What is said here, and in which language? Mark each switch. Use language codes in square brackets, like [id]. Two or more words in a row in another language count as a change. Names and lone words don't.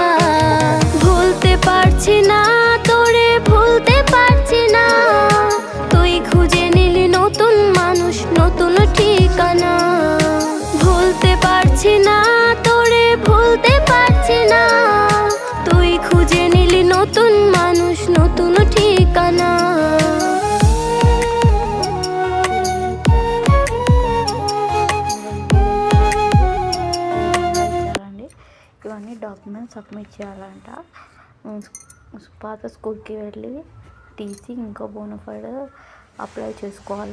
[bn] ভুলতে পারছি না তোরে, ভুলতে পারছি না, তুই খুঁজে নিলি নতুন মানুষ, নতুন ঠিকানা। ভুলতে পারছি না তোরে, ভুলতে পারছি না, তুই খুঁজে নিলি নতুন মানুষ, নতুন ঠিকানা। [te] ఇవన్నీ డాక్యుమెంట్స్ సబ్మిట్ చేయాలంట. పాత స్కూల్కి వెళ్ళి టీసీ ఇంకా బోనఫైడ్ అప్లై చేసుకోవాలి.